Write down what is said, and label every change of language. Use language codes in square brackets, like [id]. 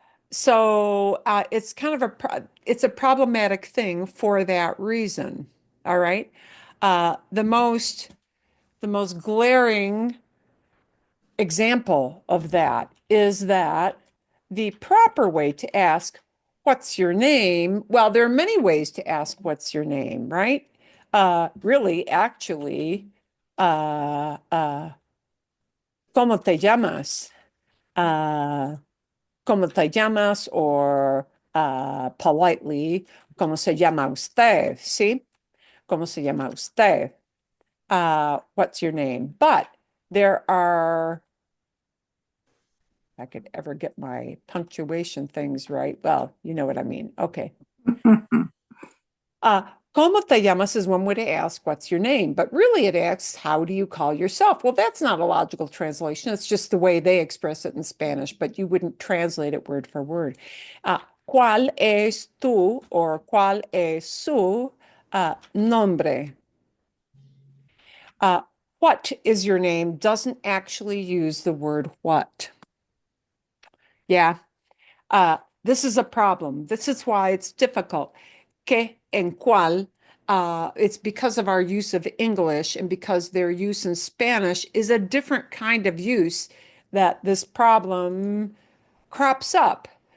[en] So it's kind of it's a problematic thing for that reason. All right. The most glaring example of that is that the proper way to ask, what's your name? Well, there are many ways to ask, what's your name, right? Really, actually, [es] ¿cómo te llamas? ¿Cómo te llamas? [en] Or politely, [es] ¿cómo se llama usted? ¿Sí? ¿Cómo se llama usted? [en] What's your name? But there are, if I could ever get my punctuation things right. Well, you know what I mean. Okay. [es] ¿Cómo te llamas [en] is one way to ask, what's your name? But really it asks, how do you call yourself? Well, that's not a logical translation. It's just the way they express it in Spanish, but you wouldn't translate it word for word. [es] ¿Cuál es tu or cuál es su nombre? [en] what is your name doesn't actually use the word what. Yeah. This is a problem. This is why it's difficult. Que and cuál, it's because of our use of English and because their use in Spanish is a different kind of use that this problem crops up.